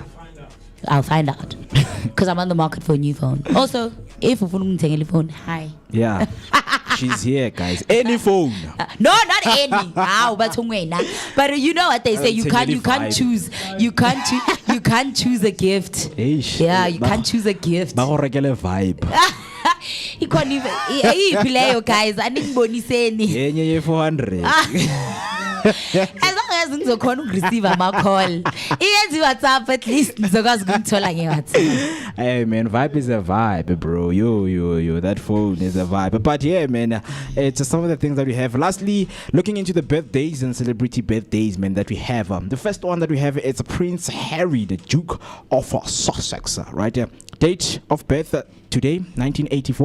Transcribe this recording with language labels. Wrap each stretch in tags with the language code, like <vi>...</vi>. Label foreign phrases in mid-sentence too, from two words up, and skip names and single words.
<en>I'll find out because I'm on the market for a new phone. Also, if you want a phone, hi. Yeah. She's here, guys. Any phone. No, not any. But you know what they say. You can't choose a gift. Eish. Yeah, you can't choose a gift.</en> <tn>Ba go rekele vibe.</tn> <en>You can't even. Hey, guys. I didn't boni say any.</en> <zu>Yenye ye 400. As long as ngizokhona ukureceive ama-call iyenze WhatsApp</zu> <en>at least</en> <zu>ngizokwazi ukuthola nge-WhatsApp.</zu> <en>Hey man, vibe is a vibe, bro. Yo, that phone is a vibe. But yeah, man, it's some of the things that we have. Lastly, looking into the birthdays and celebrity birthdays, man, that we have. The first one that we have is Prince Harry, the Duke of Sussex, right? Date of birth today, 1984.</en>